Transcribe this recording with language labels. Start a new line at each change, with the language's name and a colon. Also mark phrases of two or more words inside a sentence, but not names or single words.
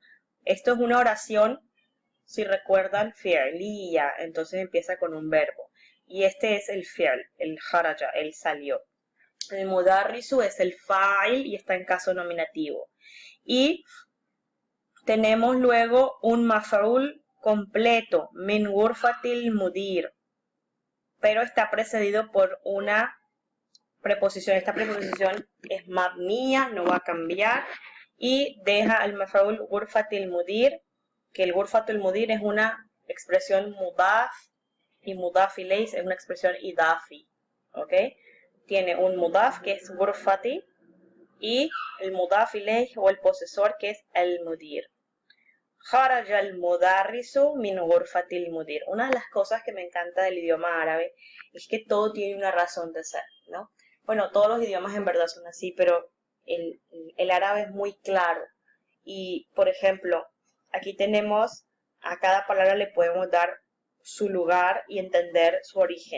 Spanish: Esto es una oración, si recuerdan, fi'liya, entonces empieza con un verbo. Y este es el fi'l, el kharaja, el salió. El mudarrisu es el fa'il y está en caso nominativo. Y Tenemos luego un maf'ul completo,
Arabic: من غرفة المدير,
Spanish: pero está precedido por una preposición. Esta preposición es mabniya, no va a cambiar, y deja al maf'ul
Arabic: غرفة المدير,
Spanish: que el
Arabic: غرفة المدير
Spanish: es una expresión mudaf, y
Arabic: مضاف إليه
Spanish: es una expresión idafi, ¿ok? Tiene un mudaf que es ghurfati, y el
Arabic: مضاف إليه
Spanish: o el posesor que es el mudir.
Arabic: خرج المدرس من غرفة المدير.
Spanish: Una de las cosas que me encanta del idioma árabe es que todo tiene una razón de ser, ¿no? Bueno, todos los idiomas en verdad son así, pero el árabe es muy claro. Y, por ejemplo, aquí tenemos, a cada palabra le podemos dar su lugar y entender su origen.